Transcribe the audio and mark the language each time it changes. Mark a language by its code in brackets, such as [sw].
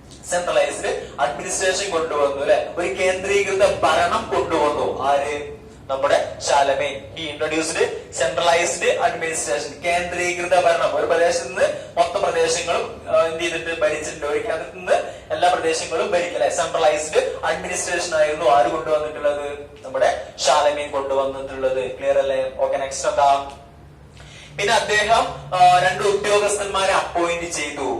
[ml] Centralised administration കൊണ്ടുവന്നു അല്ലെ. ഒരു കേന്ദ്രീകൃത ഭരണം കൊണ്ടുവന്നു. ആര്? നമ്മുടെ Charlemagne. [en] He introduced centralized administration. [ml] കേന്ദ്രീകൃത ഭരണം. ഒരു പ്രദേശത്ത് നിന്ന് മൊത്തം പ്രദേശങ്ങളും എന്ത് ചെയ്തിട്ട് ഭരിച്ചിട്ടുണ്ട്. ഒരു കേന്ദ്രത്തിൽ നിന്ന് എല്ലാ പ്രദേശങ്ങളും ഭരിക്കല്ലേ. സെൻട്രലൈസ്ഡ് അഡ്മിനിസ്ട്രേഷൻ ആയിരുന്നു ആര് കൊണ്ടുവന്നിട്ടുള്ളത്? നമ്മുടെ ഷാലമീൻ കൊണ്ടുവന്നിട്ടുള്ളത്. ക്ലിയർ അല്ലേ? ഓക്കെ, നെക്സ്റ്റ് എന്താ? പിന്നെ അദ്ദേഹം 2 ഉദ്യോഗസ്ഥന്മാരെ അപ്പോയിന്റ് ചെയ്തു.